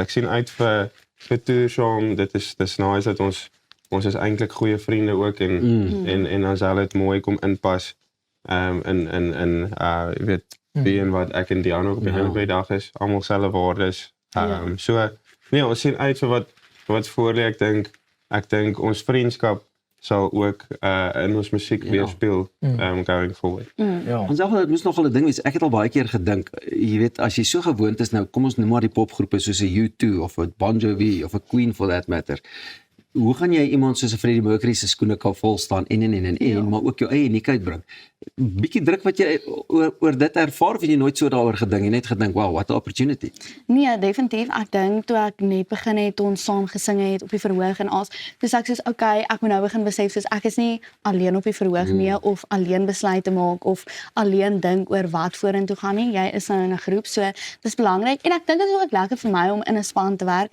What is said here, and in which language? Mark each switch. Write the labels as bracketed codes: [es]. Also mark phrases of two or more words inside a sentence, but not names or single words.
[af] Ek sien uit vir toer saam. Dis nice dat ons is eintlik goeie vriende ook en as hulle dit mooi kom inpas. Jy weet wie en wat ek en Diana ook op die einde van die dag is. Almal selfe waardes. So nee, ons sien uit vir wat voor lê. Ek dink ons vriendskap sal ook in ons musiek weerspieël [en] going forward. [af] Ja. Ons sê dit moes nogal 'n ding wees. Ek het al baie keer gedink, jy weet, as jy so gewoond is nou, kom ons noem maar die popgroepe soos 'n U2 of 'n Bon Jovi of 'n Queen [en] for that matter. [af] Hoe gaan jy iemand soos 'n Freddie Mercury se skoene kan vol staan en maar ook jou eie uniekheid bring? Bietjie druk wat jy oor dit ervaar of het jy nooit so daaroor gedink en net gedink, [en] wow, what an opportunity. [af] Nee, definitief. Ek dink toe ek net begin het, toe ons saam gesing het op die verhoog en as, dis ek soos, okay, ek moet nou begin besef, soos ek is nie alleen op die verhoog nie, of alleen besluite maak, of alleen dink oor wat vorentoe gaan nie. Jy is nou in 'n groep, so dis belangrik. En ek dink dit is ook lekker vir my om in 'n span te werk.